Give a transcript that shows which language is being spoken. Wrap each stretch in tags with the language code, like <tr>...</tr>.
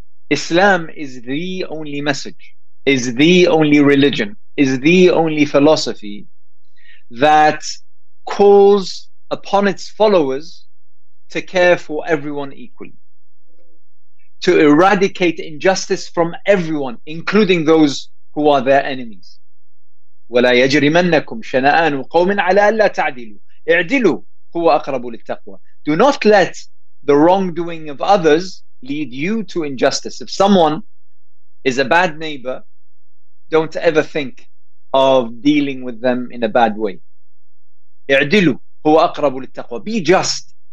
<en>Islam is the only message, is the only religion, is the only philosophy that calls upon its followers to care for everyone equally, to eradicate injustice from everyone, including those who are their enemies.</en> <ar>ولا يجرمنكم شنآن قوم على ألا تعدلوا اعدلوا هو أقرب للتقوى.</ar> <en>Do not let the wrongdoing of others lead you to injustice. If someone is a bad neighbor, don't ever think of dealing with them in a bad way.</en> <ar>اعدلوا هو أقرب للتقوى.</ar> <en>Be just.</en>